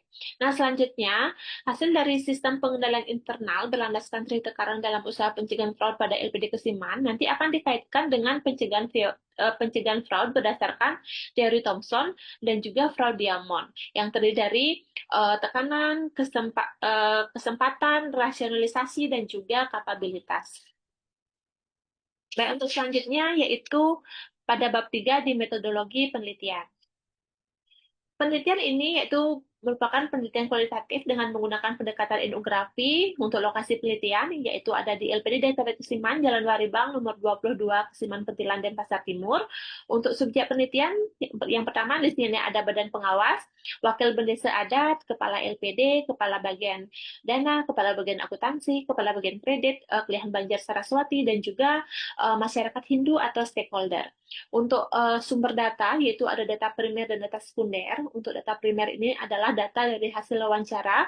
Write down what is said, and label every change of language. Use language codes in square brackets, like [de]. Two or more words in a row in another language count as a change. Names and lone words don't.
[id] Nah, selanjutnya, hasil dari sistem pengendalian internal berlandaskan Trihita Karana dalam usaha pencegahan fraud pada LPD Kesiman nanti akan dikaitkan dengan pencegahan fraud berdasarkan teori Thomson dan juga fraud Diamond yang terdiri dari tekanan, kesempatan, rasionalisasi, dan juga kapabilitas. Baik, untuk selanjutnya yaitu pada bab 3 di metodologi penelitian. Penelitian ini yaitu merupakan penelitian kualitatif dengan menggunakan pendekatan etnografi untuk lokasi penelitian, yaitu ada di LPD Desa Kesiman, Jalan Waribang, nomor 22, Kesiman Petilan, Denpasar Timur. Untuk subjek penelitian, yang pertama di sini ada badan pengawas, wakil bendesa adat, kepala LPD, kepala bagian dana, kepala bagian akuntansi, kepala bagian kredit, Kelurahan Banjar Saraswati, dan juga masyarakat Hindu atau stakeholder. Untuk sumber data, yaitu ada data primer dan data sekunder. Untuk data primer ini adalah data dari hasil wawancara.